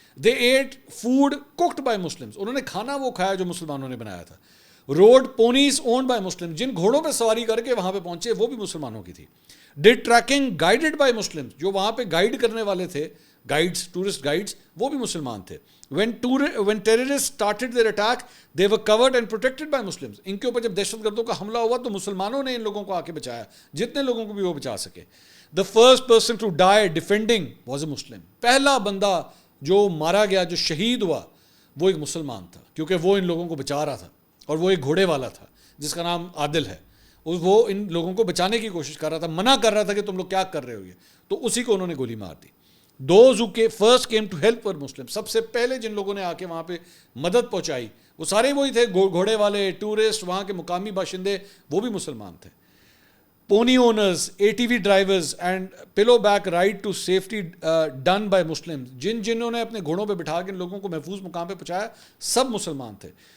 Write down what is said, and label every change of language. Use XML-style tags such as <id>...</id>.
<en>they eat food cooked by Muslims,</en> <ur>انہوں نے کھانا وہ کھایا جو مسلمانوں نے بنایا تھا.</ur> <en>rode ponies owned by Muslim,</en> <ur>جن گھوڑوں پہ سواری کر کے وہاں پہ پہنچے وہ بھی مسلمانوں کی تھی.</ur> <en>did trekking guided by Muslim,</en> <ur>جو وہاں پہ گائیڈ کرنے والے تھے گائیڈس, ٹورسٹ گائیڈس, وہ بھی مسلمان تھے.</ur> <en>when terrorists started their attack they were covered and protected by Muslims.</en> <ur>ان کے اوپر جب دہشت گردوں کا حملہ ہوا تو مسلمانوں نے ان لوگوں کو آ کے بچایا, جتنے لوگوں کو بھی وہ بچا سکے.</ur> <en>the first person to die defending was a Muslim.</en> <ur>پہلا بندہ جو مارا گیا, جو شہید ہوا, وہ ایک مسلمان تھا, کیونکہ وہ ان لوگوں کو بچا رہا تھا اور وہ ایک گھوڑے والا تھا جس کا نام عادل ہے. وہ ان لوگوں کو بچانے کی کوشش کر رہا تھا, منع کر رہا تھا کہ تم لوگ کیا کر رہے ہو, یہ تو اسی کو انہوں نے گولی مار دی.</ur> <en>Those who first came to help were Muslims.</en> <ur>سب سے پہلے جن لوگوں نے آ کے وہاں پہ مدد پہنچائی وہ سارے وہی تھے, گھوڑے والے, ٹورسٹ, وہاں کے مقامی باشندے, وہ بھی مسلمان تھے.</ur> <en>pony owners, ATV drivers and piggyback ride to safety done by Muslim,</en> <ur>جنہوں نے اپنے گھوڑوں پہ بٹھا کے ان لوگوں کو محفوظ مقام پہ پہنچایا سب مسلمان تھے.</ur>